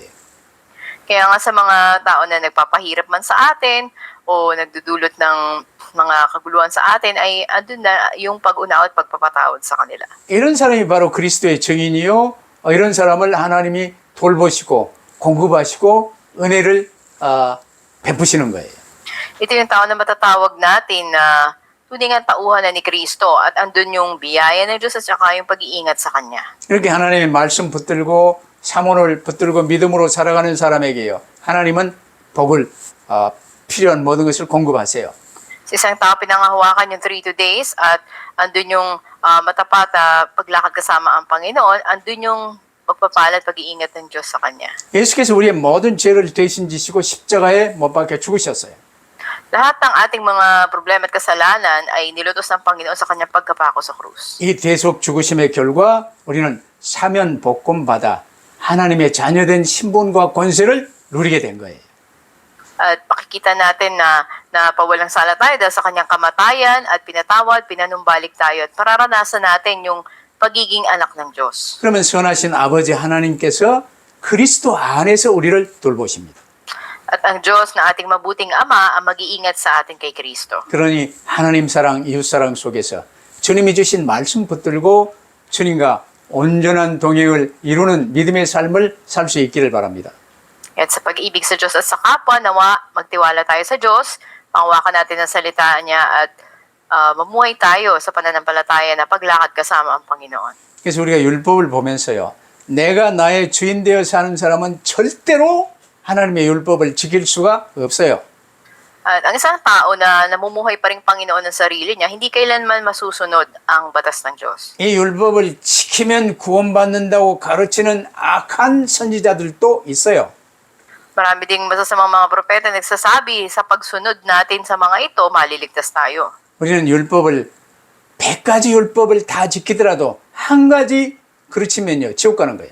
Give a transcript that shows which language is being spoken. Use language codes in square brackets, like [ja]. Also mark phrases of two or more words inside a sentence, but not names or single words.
[tl] Kaya nga sa mga tao na nagpapahirap man sa atin o nagdudulot ng mga kaguluhan sa atin ay andun na yung pag-unawa at pagpapatawad sa kanila. [ko] 이런 사람이 바로 그리스도의 증인이요. 이런 사람을 하나님이 돌보시고 공급하시고 은혜를 베푸시는 거예요. [tl] Ito yung tao na matatawag natin na tunay nga tauhan na ni Kristo at andun yung biyaya ng Diyos at saka yung pag-iingat sa Kanya. [ko] 이렇게 하나님의 말씀 붙들고 사모를 붙들고 믿음으로 살아가는 사람에게요. 하나님은 복을 필요한 모든 것을 공급하세요. [tl] Sa isang tao pinangahawakan yung [en] 3 days [tl] at andun yung matapat paglakad kasama ang Panginoon, andun yung pagpapala at pag-iingat ng Diyos sa Kanya. [ko] 예수께서 우리의 모든 죄를 대신 지시고 십자가에 못 박혀 죽으셨어요. [tl] Lahat ng ating mga problema at kasalanan ay nilutos ng Panginoon sa Kanyang pagkapako sa krus. [ko] 이 대속 죽으심의 결과 우리는 사면 복권 받아 하나님의 자녀된 신분과 권세를 누리게 된 거예요. [tl] At pakikita natin na pawalang sala tayo dahil sa Kanyang kamatayan at pinatawad, pinanumbalik tayo at mararanasan natin yung pagiging anak ng Diyos. [ko] 그러면 선하신 아버지 하나님께서 그리스도 안에서 우리를 돌보십니다. [tl] At ang Diyos na ating mabuting Ama ang mag-iingat sa atin kay Kristo. [ko] 그러니 하나님 사랑, 이웃 사랑 속에서 주님이 주신 말씀 붙들고 주님과 온전한 동행을 이루는 믿음의 삶을 살 수 있기를 바랍니다. [tl] At sa pag-ibig sa Diyos at sa kapwa, nawa magtiwala tayo sa Diyos, pangwakan natin ang salita niya at mamuhay tayo sa pananampalataya na paglakad kasama ang Panginoon. [ko] 그래서 우리가 율법을 보면서요. 내가 나의 주인 되어 사는 사람은 절대로 하나님의 율법을 지킬 수가 없어요. [tl] At ang isang tao na namumuhay pa rin Panginoon ng sarili niya, hindi kailanman masusunod ang batas ng Diyos. [ko] 이 율법을 지키면 구원받는다고 가르치는 악한 선지자들도 있어요. [tl] Marami ding masasamang mga propeta nagsasabi sa pagsunod natin sa mga ito, maliligtas tayo. [ko] 우리는 율법을 100가지 율법을 다 지키더라도 한 가지 그르치면요 지옥 가는 거예요.